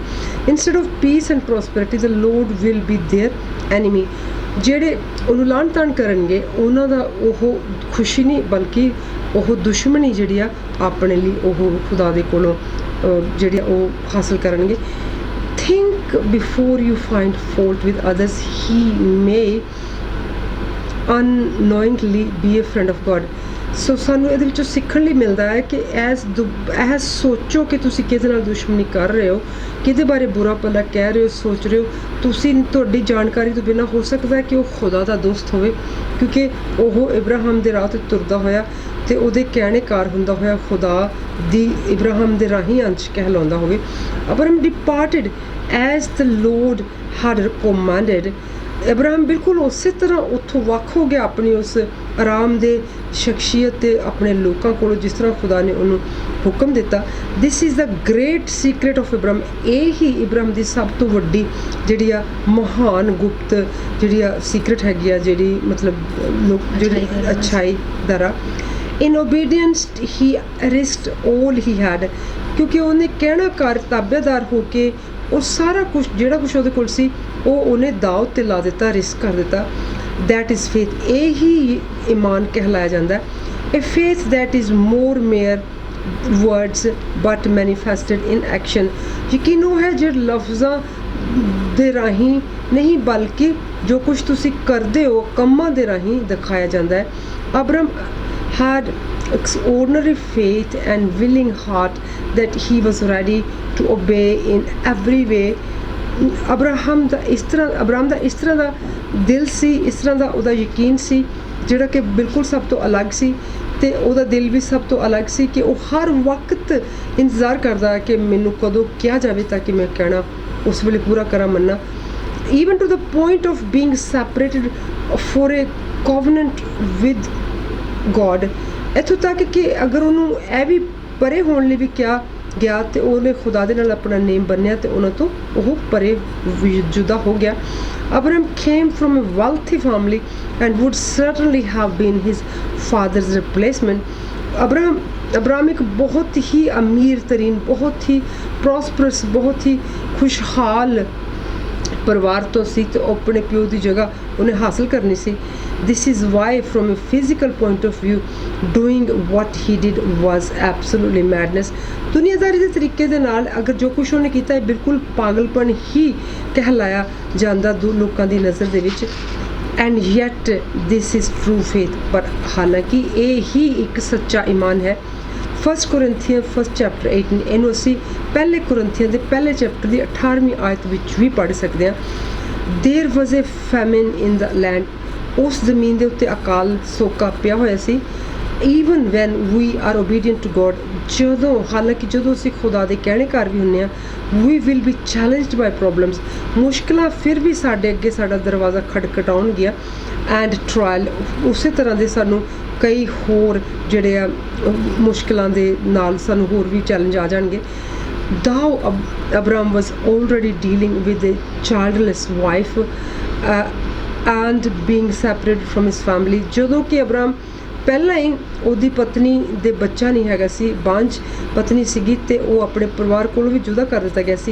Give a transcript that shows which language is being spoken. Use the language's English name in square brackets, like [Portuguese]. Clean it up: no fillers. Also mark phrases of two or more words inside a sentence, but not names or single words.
[English] Instead of peace and prosperity the Lord will be their enemy, [Punjabi] ਜਿਹੜੇ ਉਹਨੂੰ ਲਾਹਣ ਤਾਣ ਕਰਨਗੇ ਉਹਨਾਂ ਦਾ ਉਹ ਖੁਸ਼ੀ ਨਹੀਂ ਬਲਕਿ ਉਹ ਦੁਸ਼ਮਣੀ ਜਿਹੜੀ ਆ ਆਪਣੇ ਲਈ ਉਹ ਖੁਦਾ ਦੇ ਕੋਲੋਂ ਜਿਹੜੀ ਉਹ ਹਾਸਲ ਕਰਨਗੇ। [English] Think before you find fault with others he may unknowingly be a friend of God। [Punjabi] ਸੋ ਸਾਨੂੰ ਇਹਦੇ ਵਿੱਚੋਂ ਸਿੱਖਣ ਲਈ ਮਿਲਦਾ ਹੈ ਕਿ ਐਸ ਸੋਚੋ ਕਿ ਤੁਸੀਂ ਕਿਹਦੇ ਨਾਲ ਦੁਸ਼ਮਣੀ ਕਰ ਰਹੇ ਹੋ, ਕਿਹਦੇ ਬਾਰੇ ਬੁਰਾ ਭਲਾ ਕਹਿ ਰਹੇ ਹੋ, ਸੋਚ ਰਹੇ ਹੋ, ਤੁਹਾਡੀ ਜਾਣਕਾਰੀ ਤੋਂ ਬਿਨਾਂ ਹੋ ਸਕਦਾ ਹੈ ਕਿ ਉਹ ਖੁਦਾ ਦਾ ਦੋਸਤ ਹੋਵੇ, ਕਿਉਂਕਿ ਉਹ ਇਬਰਾਹਿਮ ਦੇ ਰਾਹ 'ਤੇ ਤੁਰਦਾ ਹੋਇਆ ਤੇ ਉਹਦੇ ਕਹਿਣੇਕਾਰ ਹੁੰਦਾ ਹੋਇਆ ਖੁਦਾ ਦੀ ਇਬਰਾਹਿਮ ਦੇ ਰਾਹੀਂ ਅੰਸ਼ ਕਹਿਲਾਉਂਦਾ ਹੋਵੇ। [English] Abram departed as the Lord had commanded। [Punjabi] ਇਬਰਾਹਿਮ ਬਿਲਕੁਲ ਉਸੇ ਤਰ੍ਹਾਂ ਉੱਥੋਂ ਵੱਖ ਹੋ ਗਿਆ ਆਪਣੀ ਉਸ ਆਰਾਮ ਦੇ ਸ਼ਖਸੀਅਤ ਤੇ ਆਪਣੇ ਲੋਕਾਂ ਕੋਲੋਂ ਜਿਸ ਤਰ੍ਹਾਂ ਖੁਦਾ ਨੇ ਉਹਨੂੰ ਹੁਕਮ ਦਿੱਤਾ। [English] This is the great secret of Ibrahim, [Punjabi] ਇਹ ਹੀ ਇਬਰਾਹਿਮ ਦੀ ਸਭ ਤੋਂ ਵੱਡੀ ਜਿਹੜੀ ਆ ਮਹਾਨ ਗੁਪਤ ਜਿਹੜੀ ਆ ਸੀਕ੍ਰੇਟ ਹੈਗੀ ਆ, ਜਿਹੜੀ ਮਤਲਬ ਜਿਹੜੀ ਅੱਛਾਈ ਦਾ ਰਾਹ। [English] In obedience he risked all he had, [Punjabi] ਕਿਉਂਕਿ ਉਹਨੇ ਕਹਿਣਾ ਕਰ ਤਾਬੇਦਾਰ ਹੋ ਕੇ ਉਹ ਸਾਰਾ ਕੁਛ ਜਿਹੜਾ ਕੁਛ ਉਹਦੇ ਕੋਲ ਸੀ ਉਹ ਉਹਨੇ ਦਾਅ 'ਤੇ ਲਾ ਦਿੱਤਾ, ਰਿਸਕ ਕਰ ਦਿੱਤਾ। [English] That is faith, [Punjabi] ਇਹ ਹੀ ਈਮਾਨ ਕਹਿਲਾਇਆ ਜਾਂਦਾ। [English] A faith that is more mere words but manifested in action, [Punjabi] ਯਕੀਨ ਉਹ ਹੈ ਜਿਹੜੇ ਲਫ਼ਜ਼ਾਂ ਦੇ ਰਾਹੀਂ ਨਹੀਂ ਬਲਕਿ ਜੋ ਕੁਛ ਤੁਸੀਂ ਕਰਦੇ ਹੋ ਕੰਮਾਂ ਦੇ ਰਾਹੀਂ ਦਿਖਾਇਆ ਜਾਂਦਾ ਹੈ। [English] ਅਬਰਾਮ had extraordinary faith and willing heart that he was ready to obey in every way। [Punjabi] ਅਬਰਾਹਮ ਦਾ ਇਸ ਤਰ੍ਹਾਂ ਦਾ ਦਿਲ ਸੀ, ਇਸ ਤਰ੍ਹਾਂ ਦਾ ਉਹਦਾ ਯਕੀਨ ਸੀ ਜਿਹੜਾ ਕਿ ਬਿਲਕੁਲ ਸਭ ਤੋਂ ਅਲੱਗ ਸੀ, ਤੇ ਉਹਦਾ ਦਿਲ ਵੀ ਸਭ ਤੋਂ ਅਲੱਗ ਸੀ ਕਿ ਉਹ ਹਰ ਵਕਤ ਇੰਤਜ਼ਾਰ ਕਰਦਾ ਕਿ ਮੈਨੂੰ ਕਦੋਂ ਕਿਹਾ ਜਾਵੇ ਤਾਂ ਕਿ ਮੈਂ ਕਹਿਣਾ ਉਸ ਵੇਲੇ ਪੂਰਾ ਕਰਾਂ ਮੰਨਾਂ। [English] even to the point of being separated for a covenant with God, [Punjabi] ਇੱਥੋਂ ਤੱਕ ਕਿ ਅਗਰ ਉਹਨੂੰ ਇਹ ਵੀ ਪਰੇ ਹੋਣ ਲਈ ਵੀ ਕਿਹਾ ਗਿਆ ਤੇ ਉਹਨੇ ਖੁਦਾ ਦੇ ਨਾਲ ਆਪਣਾ ਨੇਮ ਬੰਨਿਆ ਤੇ ਉਹਨਾਂ ਤੋਂ ਉਹ ਪਰੇ ਜੁਦਾ ਹੋ ਗਿਆ। [English] ਅਬਰਾਮ came from a wealthy family and would certainly have been his father's replacement। [Punjabi] ਅਬਰਾਮ ਇੱਕ ਬਹੁਤ ਹੀ ਅਮੀਰ ਤਰੀਨ, ਬਹੁਤ ਹੀ ਪ੍ਰੋਸਪਰਸ, ਬਹੁਤ ਹੀ ਖੁਸ਼ਹਾਲ ਪਰਿਵਾਰ ਤੋਂ ਸੀ ਤੇ ਆਪਣੇ ਪਿਓ ਦੀ ਜਗ੍ਹਾ ਉਹਨੇ ਹਾਸਲ ਕਰਨੀ ਸੀ। [English] This is why from a physical point of view doing what he did was absolutely madness। [Punjabi] ਦੁਨੀਆਦਾਰੀ ਦੇ ਤਰੀਕੇ ਦੇ ਨਾਲ ਅਗਰ ਜੋ ਕੁਛ ਉਹਨੇ ਕੀਤਾ ਹੈ ਬਿਲਕੁਲ ਪਾਗਲਪਨ ਹੀ ਕਹਿਲਾਇਆ ਜਾਂਦਾ ਲੋਕਾਂ ਦੀ ਨਜ਼ਰ ਦੇ ਵਿੱਚ। [English] and yet this is true faith, [Punjabi] ਪਰ ਹਾਲਾਂਕਿ ਇਹ ਹੀ ਇੱਕ ਸੱਚਾ ਈਮਾਨ ਹੈ। [English] 1 Corinthians 1st chapter 18, [Punjabi] ਇਹਨੂੰ ਅਸੀਂ ਪਹਿਲੇ ਕੁਰਿੰਥੀਆਂ ਦੇ ਪਹਿਲੇ ਚੈਪਟਰ ਦੀ 18ਵੀਂ ਆਇਤ ਵਿੱਚ ਵੀ ਪੜ੍ਹ ਸਕਦੇ ਹਾਂ। [English] There was a famine in the land, [Punjabi] ਉਸ ਜ਼ਮੀਨ ਦੇ ਉੱਤੇ ਅਕਾਲ ਸੋਕਾ ਪਿਆ ਹੋਇਆ ਸੀ। [English] even when we are obedient to God, [Punjabi] ਹਾਲਾਂਕਿ ਜਦੋਂ ਅਸੀਂ ਖੁਦਾ ਦੇ ਕਹਿਣੇਕਾਰ ਵੀ ਹੁੰਦੇ ਹਾਂ, [English] we will be challenged by problems, [Punjabi] ਮੁਸ਼ਕਿਲਾਂ ਫਿਰ ਵੀ ਸਾਡੇ ਅੱਗੇ ਸਾਡਾ ਦਰਵਾਜ਼ਾ ਖਟਖਟਾਉਣਗੀਆਂ। [English] and trial, [Punjabi] ਉਸੇ ਤਰ੍ਹਾਂ ਦੇ ਸਾਨੂੰ ਕਈ ਹੋਰ ਜਿਹੜੇ ਆ ਮੁਸ਼ਕਿਲਾਂ ਦੇ ਨਾਲ ਸਾਨੂੰ ਹੋਰ ਵੀ ਚੈਲੰਜ ਆ ਜਾਣਗੇ। [English] Thou, Abram was already dealing with a childless wife and being separated from his family। [Punjabi] ਜਦੋਂ ਕਿ ਅਬਰਾਮ ਪਹਿਲਾਂ ਹੀ ਉਹਦੀ ਪਤਨੀ ਦੇ ਬੱਚਾ ਨਹੀਂ ਹੈਗਾ ਸੀ, ਬਾਂਝ ਪਤਨੀ ਸੀਗੀ ਤੇ ਉਹ ਆਪਣੇ ਪਰਿਵਾਰ ਕੋਲੋਂ ਵੀ ਜੁਦਾ ਕਰ ਦਿੱਤਾ ਗਿਆ ਸੀ।